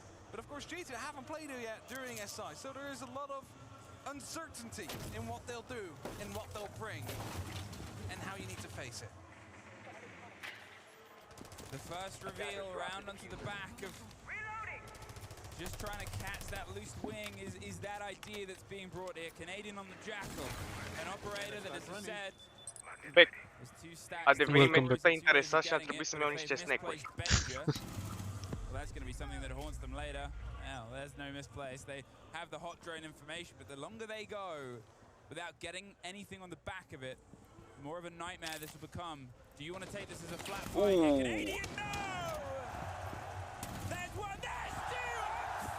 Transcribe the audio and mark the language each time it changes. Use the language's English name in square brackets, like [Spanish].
[English] But of course G2 haven't played it yet during SI, so there is a lot of uncertainty in what they'll do, in what they'll bring, and how you need to face it. The first reveal round onto the back of just trying to catch that loose wing is that idea that's being brought here. Canadian on the Jackal, an operator that, as I said, Bet. is 2 stacks. [Romanian] A devenit meciul ăsta interesant și ar trebui să-mi iau niște snack-uri. [English] Well, that's going to be something that haunts them later. Well, there's no misplace. They have the hot drone information, but the longer they go without getting anything on the back of it, the more of a nightmare this will become. Do you want to take this as a flat fight? Canadian, no! There's one, there's 2!